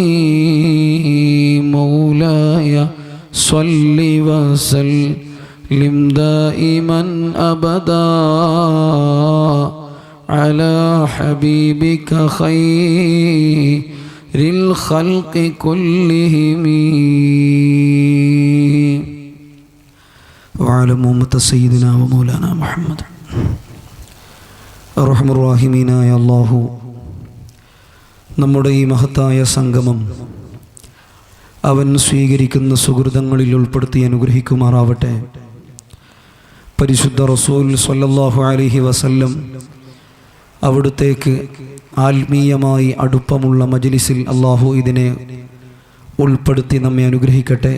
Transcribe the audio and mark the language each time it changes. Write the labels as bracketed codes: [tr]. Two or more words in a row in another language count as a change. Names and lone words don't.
[ar] مولاي صل وسلم دائما أبدا على حبيبك خير الخلق كلهم وعلى أمة سيدنا ومولانا محمد أرحم الراحمين [ml] അല്ലാഹു നമ്മുടെ ഈ മഹത്തായ സംഗമം അവൻ സ്വീകരിക്കുന്ന സുഹൃതങ്ങളിൽ ഉൾപ്പെടുത്തി അനുഗ്രഹിക്കുമാറാവട്ടെ. പരിശുദ്ധ റസൂൽ [ar] صلى الله عليه وسلم [ml] അവിടുത്തേക്ക് ആത്മീയമായി അടുപ്പമുള്ള മജ്ലിസിൽ അല്ലാഹു ഇതിനെ ഉൾപ്പെടുത്തി നമ്മെ അനുഗ്രഹിക്കട്ടെ.